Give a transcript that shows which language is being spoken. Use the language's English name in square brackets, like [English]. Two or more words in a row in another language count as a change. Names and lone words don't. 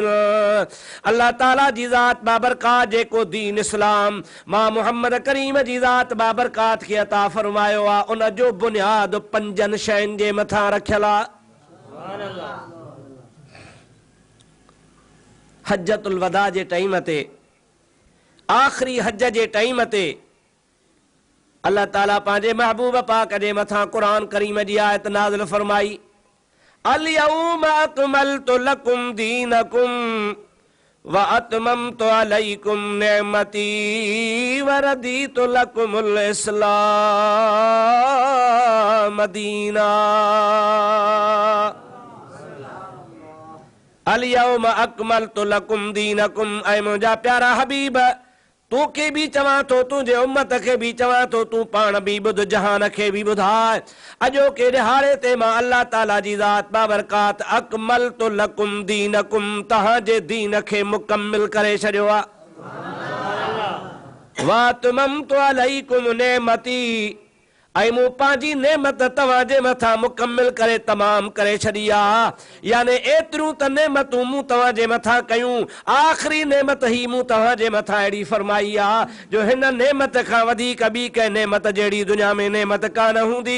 [Sindhi] अल्लाह ताला जी ज़ात बाबरकात जेको दीन इस्लाम मां मुहम्मद करीम जी ज़ात बाबरकात खे अता फरमायो आहे, उन जो बुनियाद 5 शयुनि जे मथां रखियल आहे। हज्जतुल वदा जे टाइम ते, आख़िरी हज जे टाइम ते अल्लाह ताला पंहिंजे महबूब पाक जे मथां क़ुरान करीम जी आयत नाज़िल फरमाई, [Arabic] اليوم أكملت لكم دينكم وأتممت عليكم نعمتي ورضيت لكم الإسلام دينا. اليوم أكملت لكم دينكم. [Sindhi] ऐं मुंहिंजा प्यारा हबीब, तोखे बि चवां थो, तुंहिंजे उम्मत खे बि चवां थो, तूं पाण बि ॿुध, जहान खे बि ॿुधाए। अॼोके ॾिहाड़े ते मां अल्लाह ताला जी ज़ात बाबरकात [Arabic] أكملت لكم دينكم, [Sindhi] तव्हांजे दीन खे मुकमिल करे छॾियो आहे। [Arabic] وأتممت عليكم نعمتي, [Sindhi] ऐं मूं पंहिंजी नेमत तव्हांजे मथां मुकमिल करे तमाम करे छॾी आहे। याने एतिरियूं त नेमतूं मूं तव्हांजे मथां कयूं, आख़िरी नेमत ही मूं तव्हांजे मथां अहिड़ी फरमाई आहे जो हिन नेमत खां वधीक ॿी कंहिं नेमत जहिड़ी दुनिया में नेमत कान हूंदी।